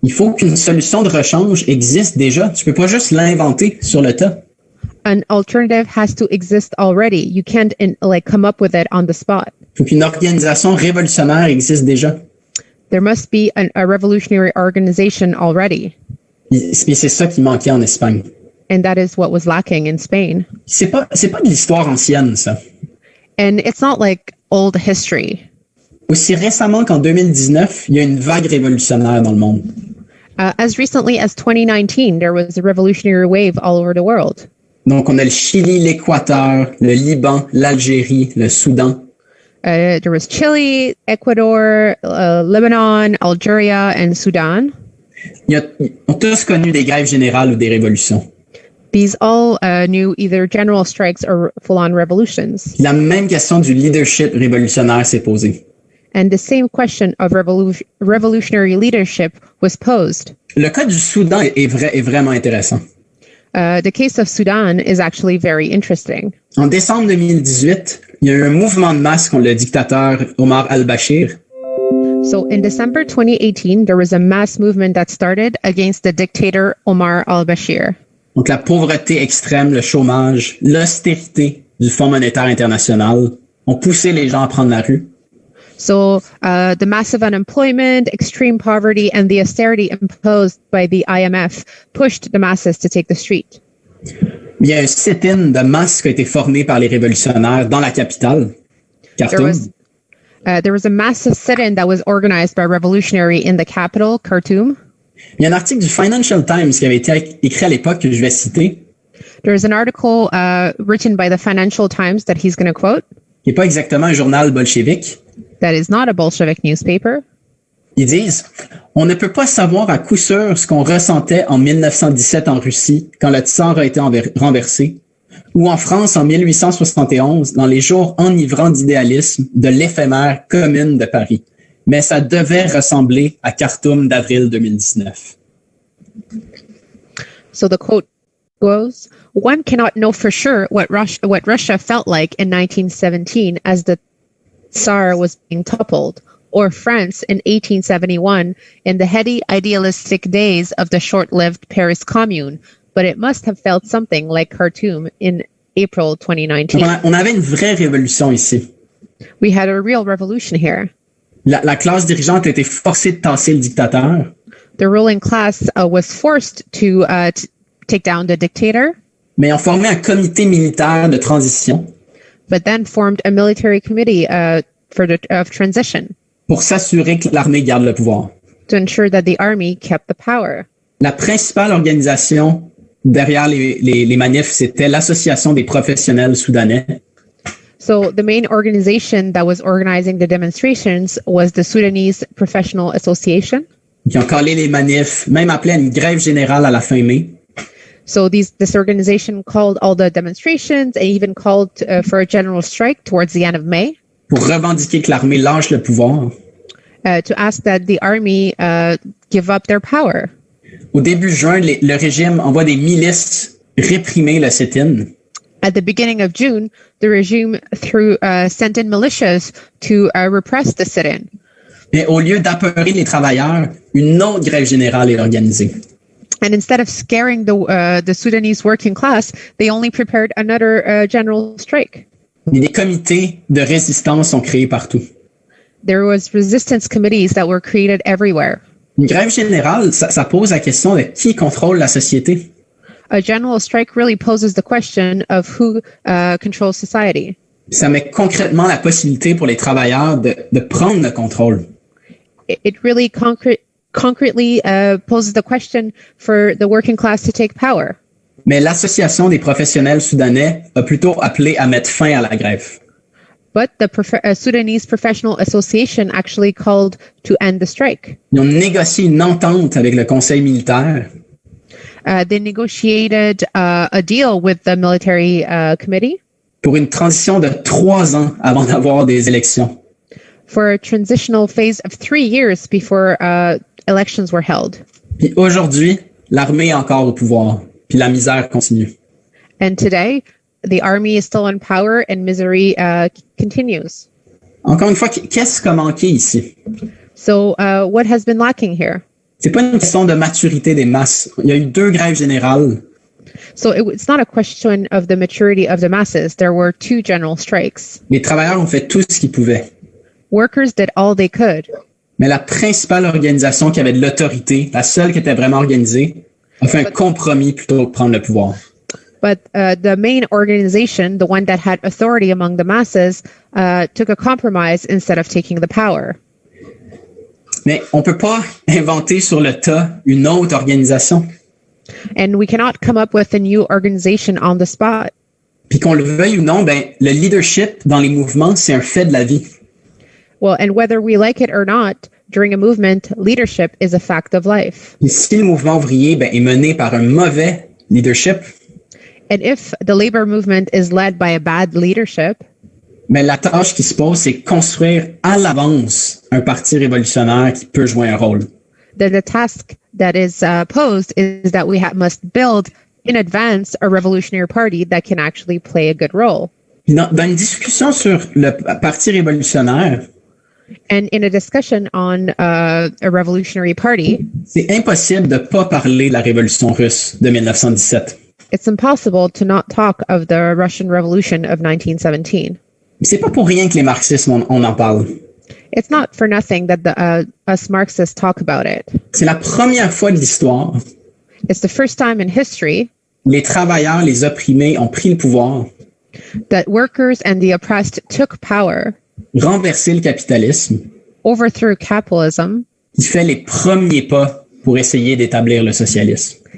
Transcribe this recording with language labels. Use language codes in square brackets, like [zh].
[fr] Il faut qu'une solution de rechange existe déjà. Tu peux pas juste l'inventer sur le tas. [en] An alternative has to exist already. You can't come up with it on the spot. [fr] Il faut qu'une organisation révolutionnaire existe déjà. [en] There must be a revolutionary organization already. [fr] Puis c'est ça qui manquait en Espagne. [en] And that is what was lacking in Spain. [fr] C'est pas de l'histoire ancienne, ça. [en] And it's not like old history. [fr] Aussi récemment qu'en 2019, il y a une vague révolutionnaire dans le monde. [en] As recently as 2019, there was a revolutionary wave all over the world. [fr] Donc, on a le Chili, l'Équateur, le Liban, l'Algérie, le Soudan. [en] There was Chile, Ecuador, Lebanon, Algeria, and Sudan. [fr] Ils ont tous connu des grèves générales ou des révolutions. [en] These all knew either general strikes or full-on revolutions. [fr] La même question du leadership révolutionnaire s'est posée. [en] And the same question of revolutionary leadership was posed. [fr] Le cas du Soudan est vraiment intéressant. [en] The case of Sudan is actually very interesting. [fr] En décembre 2018, il y a eu un mouvement de masse contre le dictateur Omar al-Bashir. [en] So in December 2018, there was a mass movement that started against the dictator Omar al-Bashir. [fr] Donc la pauvreté extrême, le chômage, l'austérité du Fonds monétaire international ont poussé les gens à prendre la rue. [en] So the massive unemployment, extreme poverty, and the austerity imposed by the IMF pushed the masses to take the street. [fr] Il y a un sit-in de masse qui a été formé par les révolutionnaires dans la capitale, Khartoum. [en] There was a massive sit-in that was organized by revolutionary in the capital, Khartoum. [fr] Il y a un article du Financial Times qui avait été écrit à l'époque que je vais citer. [en] There's an article written by the Financial Times that he's going to quote. [fr] Qui n'est pas exactement un journal bolchevique. [en] That is not a Bolshevik newspaper. [fr] Ils disent « On ne peut pas savoir à coup sûr ce qu'on ressentait en 1917 en Russie quand le tsar a été renversé, ou en France en 1871 dans les jours enivrants d'idéalisme de l'éphémère Commune de Paris. Mais ça devait ressembler à Khartoum d'avril 2019. » [en] So the quote goes, one cannot know for sure what Russia felt like in 1917 as the Tsar was being toppled, or France in 1871 in the heady idealistic days of the short-lived Paris Commune, but it must have felt something like Khartoum in April 2019. [fr] On avait une vraie révolution ici. [en] We had a real revolution here. [fr] La classe dirigeante a été forcée de tasser le dictateur. [en] The ruling class was forced to take down the dictator, [fr] Mais ont formé un comité militaire de transition [en] but then formed a military committee of transition [fr] pour s'assurer que l'armée garde le pouvoir. [en] to ensure that the army kept the power. [fr] La principale organisation derrière les manifs, c'était l'Association des professionnels soudanais, [en] So the main organization that was organizing the demonstrations was the Sudanese Professional Association. [fr] qui ont calé les manifs, même appelé à une grève générale à la fin mai. [en] So this organization called all the demonstrations and even called for a general strike towards the end of May [fr] pour revendiquer que l'armée lâche le pouvoir. [en] to ask that the army give up their power. [fr] Au début juin, le régime envoie des milices réprimer le sit-in. [en] At the beginning of June, the regime sent in militias to repress the sit-in. [fr] Mais au lieu d'apeurer les travailleurs, une autre grève générale est organisée. [en] And instead of scaring the Sudanese working class, they only prepared another general strike. [fr] Et des comités de résistance sont créés partout. [en] There was resistance committees that were created everywhere. [fr] Une grève générale, ça pose la question de qui contrôle la société. [en] A general strike really poses the question of who controls society. [fr] Ça met concrètement la possibilité pour les travailleurs de prendre le contrôle. [en] It really concretely poses the question for the working class to take power. [fr] Mais l'Association des professionnels soudanais a plutôt appelé à mettre fin à la grève. [en] But the Sudanese Professional Association actually called to end the strike. [fr] Ils ont négocié une entente avec le conseil militaire [en] They negotiated a deal with the military committee [fr] pour une transition de 3 ans avant d'avoir des élections. [en] for a transitional phase of 3 years before elections were held. [fr] Puis aujourd'hui, l'armée est encore au pouvoir, puis la misère continue. [en] And today, the army is still in power and misery continues. [fr] Encore une fois, qu'est-ce qui a manqué ici? [en] So what has been lacking here? [fr] C'est pas une question de maturité des masses. Il y a eu 2 grèves générales. [en] So it's not a question of the maturity of the masses. There were 2 general strikes. [fr] Les travailleurs ont fait tout ce qu'ils pouvaient. [en] Workers did all they could. [fr] Mais la principale organisation qui avait de l'autorité, la seule qui était vraiment organisée, a fait un compromis plutôt que de prendre le pouvoir. [en] But the main organization, the one that had authority among the masses, took a compromise instead of taking the power. [fr] Mais on peut pas inventer sur le tas une autre organisation. [en] And we cannot come up with a new organization on the spot. [fr] Puis qu'on le veuille ou non, le leadership dans les mouvements, c'est un fait de la vie. [en] Well, and whether we like it or not, during a movement, leadership is a fact of life. [fr] Et si le mouvement ouvrier est mené par un mauvais leadership, [en] And if the labor movement is led by a bad leadership, [fr] la tâche qui se pose, c'est construire à l'avance un parti révolutionnaire qui peut jouer un rôle. [en] then the task that is posed is that we must build in advance a revolutionary party that can actually play a good role. [fr] Puis dans une discussion sur le parti révolutionnaire, [en] And in a discussion on a revolutionary party, [fr] c'est impossible de pas parler de la révolution russe de 1917. [en] it's impossible to not talk of the Russian Revolution of 1917. [fr] C'est pas pour rien que les marxistes, on en parle. [en] It's not for nothing that us Marxists talk about it. [fr] C'est la première fois de l'histoire [en] It's the first time in history [fr] où les travailleurs, les opprimés ont pris le pouvoir, [en] that workers and the oppressed took power, [fr] renversé le capitalisme, [en] overthrew capitalism, [fr] qui fait les premiers pas pour essayer d'établir le socialisme,